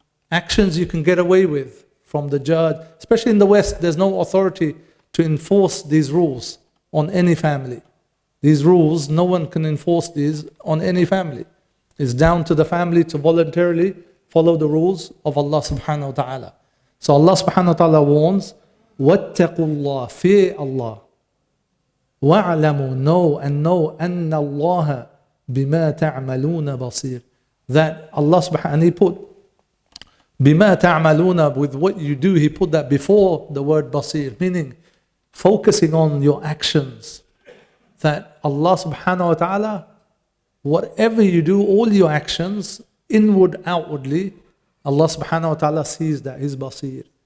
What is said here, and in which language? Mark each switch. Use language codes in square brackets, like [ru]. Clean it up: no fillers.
[en] Actions you can get away with from the judge. Especially in the West, there's no authority to enforce these rules on any family. These rules, no one can enforce these on any family. It's down to the family to voluntarily follow the rules of Allah subhanahu wa ta'ala. So Allah subhanahu wa ta'ala warns, [ar] وَاتَّقُوا اللَّهِ, [en] fear Allah. [ar] وَاعْلَمُوا, [en] know [ar] أَنَّ اللَّهَ بِمَا تَعْمَلُونَ بَصِيرٌ. [en] That Allah subhanahu, and He put [ar] بِمَا تَعْمَلُونَ, [en] with what you do, He put that before the word basir, meaning focusing on your actions. That Allah subhanahu wa ta'ala, whatever you do, all your actions, inward, outwardly, Allah subhanahu wa ta'ala sees that, He's basir.